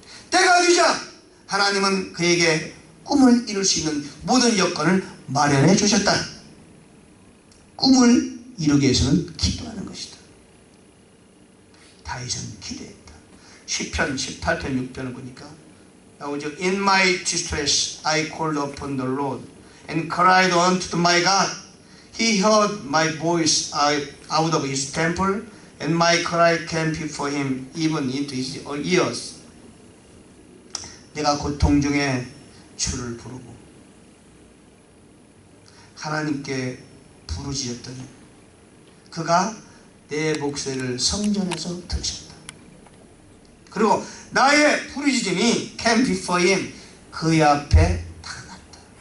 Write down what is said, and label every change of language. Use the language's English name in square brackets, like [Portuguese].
[Korean] 때가 되자 하나님은 그에게 꿈을 이룰 수 있는 모든 여건을 마련해 주셨다. 꿈을 이루기 위해서는 기도하는 것이다. 다윗은 기도했다. 시편 18편 6편을 보니까 나오죠. [English] In my distress I called upon the Lord and cried unto my God. He heard my voice out of his temple and my cry came before him even into his ears. [Korean] 내가 고통 중에 주를 부르고 하나님께 부르짖었더니 그가 내 목소리를 성전에서 들으셨다. 그리고 나의 부르짖음이 [English] came before him [Korean] 그의 앞에 다가갔다.